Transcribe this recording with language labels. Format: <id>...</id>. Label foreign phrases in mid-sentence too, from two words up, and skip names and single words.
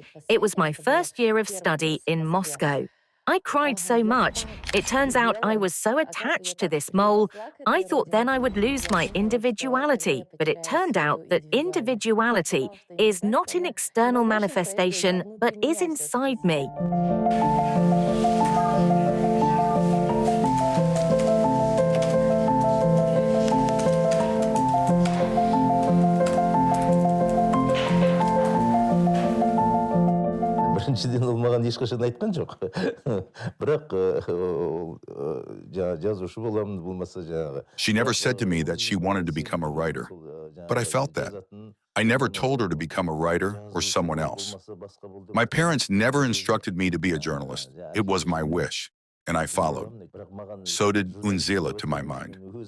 <en>It was my first year of study in Moscow. I cried so much. It turns out I was so attached to this mole, I thought then I would lose my individuality. But it turned out that individuality is not an external manifestation, but is inside me.</en> <kk>Біріншіден ол маған ешқашан айтқан жоқ. Бірақ жазушы боламын болмаса жаңағы.</kk> <en>She never said to me that she wanted to become a writer, but I felt that. I never told her to become a writer or someone else. My parents never instructed me to be a journalist. It was my wish, and I followed. So did Unzila, to my mind.</en>